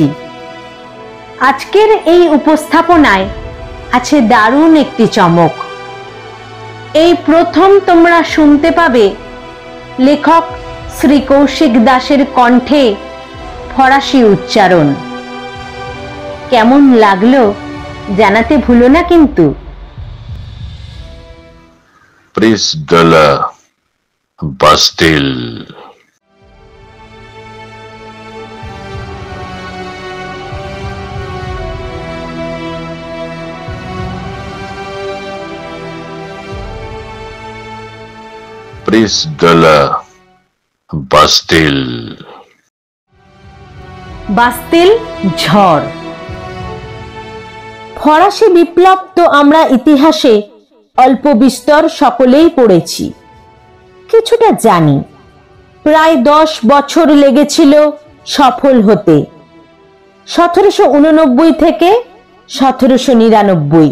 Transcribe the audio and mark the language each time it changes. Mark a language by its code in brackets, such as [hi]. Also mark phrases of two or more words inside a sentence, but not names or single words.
[bn] আজকের এই উপস্থাপনায় আছে দারুণ একটি চমক। এই প্রথম তোমরা শুনতে পাবে লেখক শ্রী কৌশিক দাসের কণ্ঠে ফরাসি উচ্চারণ। কেমন লাগলো জানাতে ভুলো না কিন্তু। [fr] Prise de la Bastille. Prise de la Bastille. [bn] বাস্তিল ঝড়। ফরাসি বিপ্লব তো আমরা ইতিহাসে অল্প বিস্তর সকলেই পড়েছি, কিছুটা জানি। প্রায় 10 বছর লেগেছিল সফল হতে, 1789 থেকে 1799।